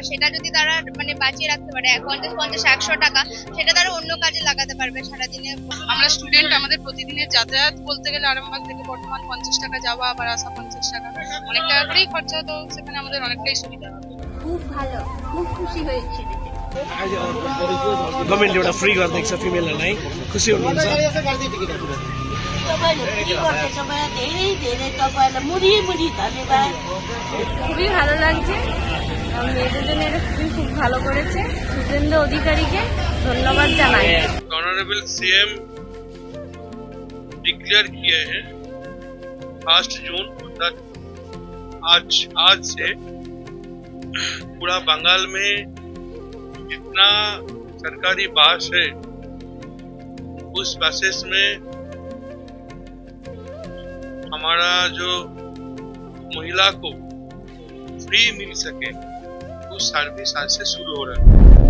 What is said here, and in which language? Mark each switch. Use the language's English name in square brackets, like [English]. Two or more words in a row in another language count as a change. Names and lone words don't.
[Bangla] সেটা যদি তারা মানে বাঁচিয়ে রাখতে পারে 50-50-100 টাকা, সেটা তারা অন্য কাজে লাগাতে পারবে সারাদিনে। আমরা স্টুডেন্ট, আমাদের প্রতিদিনের যাতায়াত বলতে গেলে আরামবাগ থেকে বর্ধমান 50 টাকা যাওয়া আবার আসা 50 টাকা, অনেক টাকা করেই খরচা হতো। সেখানে আমাদের অনেকটাই সুবিধা হবে। খুব ভালো, খুব খুশি হয়েছি। [Nepali] गभर्मेन्टले एउटा फ्री गरिदिएको छ फिमेलहरूलाई, खुसी हुनुहुन्छ? [Bangla] খুবই ভালো লাগছে, মেয়েদের জন্য এটা খুব ভালো করেছে। সুখেন্দু অধিকারীকে ধন্যবাদ জানাই। [English] honourable CM declare [Hindi] किए हैं 1 जून तक। आज से पूरा बंगाल में जितना सरकारी बस है उस बसेस में हमारा जो महिला को फ्री मिल सके उस सर्विस आज से शुरू हो रहा है।